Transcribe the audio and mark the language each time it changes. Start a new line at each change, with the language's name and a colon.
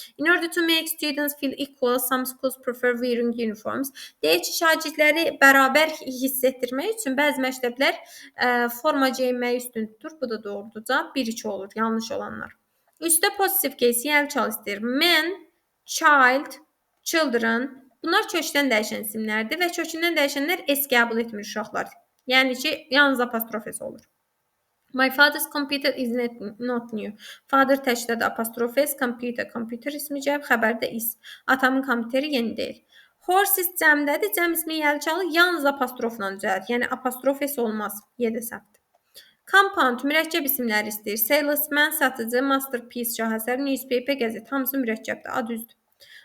English: In order to make students feel equal, some schools prefer wearing uniforms.
Azerbaijani: Deyir ki, şagirdləri bərabər hiss etdirmək üçün bəzi məktəblər forma geyinməyi üstün tutur. Bu da doğrudur. Cavab 1-2 olur. Yanlış olanlar. Üstdə positive case yəni çalışdırır. Men, child, children. Bunlar kökdən dəyişən isimlərdir və kökündən dəyişənlər S qəbul etmir uşaqlar. Yəni ki, yalnız apostrofes olur.
English: My father's computer is not new.
Azerbaijani: Father təkdədir apostrofes, computer ismi gəlib, xəbərdə is. Atamın kompüteri yeni deyil. Horses cəmdədir, cəm ismi yəlçalı yalnız apostrofla düzəlir. Yəni apostrofes olmaz. Y-də səhvdir. Compound mürəkkəb isimləri istəyir. Salesman, satıcı, masterpiece, şahəsər, newspaper, qəzet. Hamısı mürəkkəbdir. A düzdür.